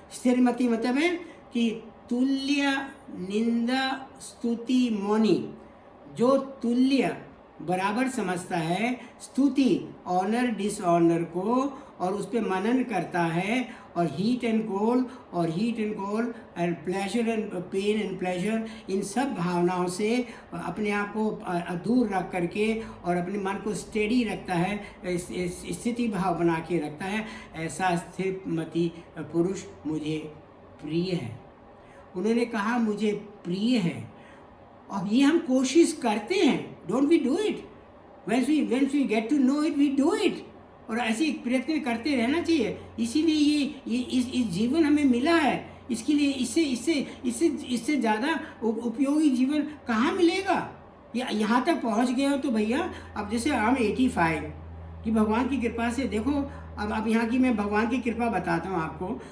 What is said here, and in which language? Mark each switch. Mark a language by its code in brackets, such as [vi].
[hi] स्थिर मति मतलब है कि तुल्य निंदा स्तुति मौनी, जो तुल्य बराबर समझता है स्तुति [en] honour dishonour [hi] को, और उस पर मनन करता है, और [en] heat and cold and pleasure [hi] and pen and pleasure, इन सब भावनाओं से अपने आप को दूर रख करके और अपने मन को स्टेडी रखता है, स्थिति भाव बना के रखता है। ऐसा स्थिर मति पुरुष मुझे प्रिय है। उन्होंने कहा मुझे प्रिय है, और ये हम कोशिश करते हैं। [en] Don't we do it? Once we get to know it, we do it। [hi] और ऐसे प्रयत्न करते रहना चाहिए। इसीलिए ये इस जीवन हमें मिला है। इसके लिए इससे ज़्यादा उपयोगी जीवन कहाँ मिलेगा? यहाँ तक पहुँच गए हो तो भैया, अब जैसे हम 85 कि भगवान की कृपा से देखो, अब यहाँ की मैं भगवान की कृपा बताता हूँ आपको।